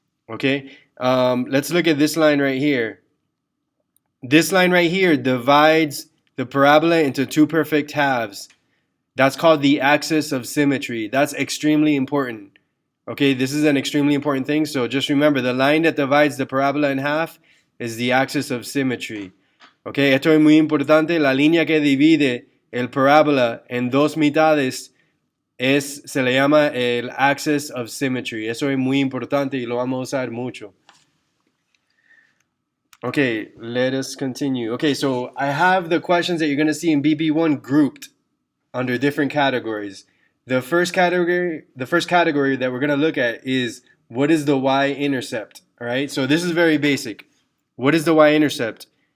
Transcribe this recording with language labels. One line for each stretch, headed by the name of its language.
English: Okay, let's look at this line right here. This line right here divides the parabola into two perfect halves. That's called the axis of symmetry. That's extremely important. Okay, this is an extremely important thing. So just remember, the line that divides the parabola in half is the axis of symmetry.
Spanish: Okay, esto es muy importante. La línea que divide el parábola en dos mitades se le llama el axis of symmetry. Eso es muy importante y lo vamos a usar mucho.
English: Okay, let us continue. Okay, so I have the questions that you're going to see in BB1 grouped under different categories. The first category that we're going to look at is, what is the y-intercept? All right, so this is very basic. What is the y-intercept?